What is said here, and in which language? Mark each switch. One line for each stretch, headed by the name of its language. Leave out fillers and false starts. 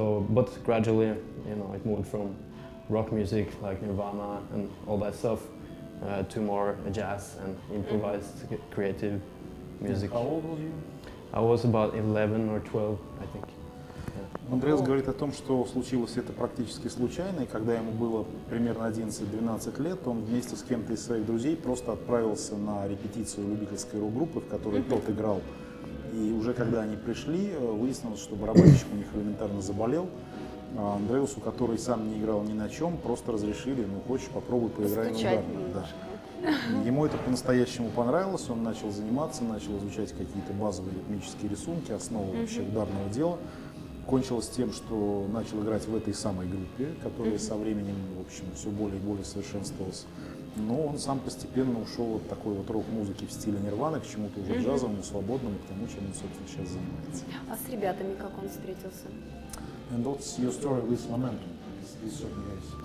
English: But gradually, you know, it moved from rock music like Nirvana and all that stuff to more jazz and improvised creative music. How old were you? I was about 11 or 12, I think.
Russian: Андреас говорит о том, что случилось это практически случайно, и когда ему было примерно 11-12 лет, он вместе с кем-то из своих друзей просто отправился на репетицию любительской рок-группы, в которой тот играл. И уже когда они пришли, выяснилось, что барабанщик у них элементарно заболел. А Андреасу, который сам не играл ни на чем, просто разрешили: ну хочешь, попробуй поиграй на ударном. Да. Ему это по-настоящему понравилось, он начал заниматься, начал изучать какие-то базовые ритмические рисунки, основы вообще ударного дела. Кончилось тем, что начал играть в этой самой группе, которая со временем, в общем, все более и более совершенствовалась. Но он сам постепенно ушел от такой вот рок-музыки в стиле Нирваны к чему-то уже джазовому, свободному, к тому, чем он, собственно, сейчас занимается. А с ребятами как он встретился?
English: And what's your story with Momentum, these certain guys?